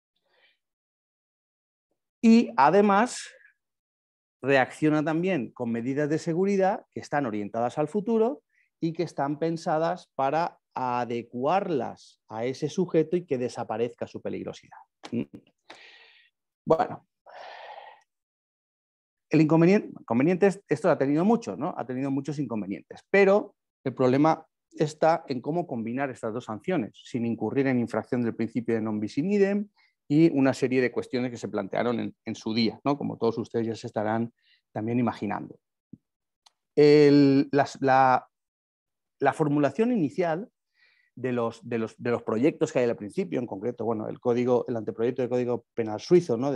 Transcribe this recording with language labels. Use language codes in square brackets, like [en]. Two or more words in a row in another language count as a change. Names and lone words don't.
[es] y además reacciona también con medidas de seguridad que están orientadas al futuro y que están pensadas para adecuarlas a ese sujeto y que desaparezca su peligrosidad. Bueno, el inconveniente esto ha tenido muchos, ¿no? Ha tenido muchos inconvenientes, pero el problema está en cómo combinar estas dos sanciones sin incurrir en infracción del principio de [la] non bis in idem [es] y una serie de cuestiones que se plantearon en su día, ¿no? Como todos ustedes ya se estarán también imaginando. La formulación inicial de los proyectos que hay al principio, en concreto, bueno, el anteproyecto del Código Penal suizo, ¿no?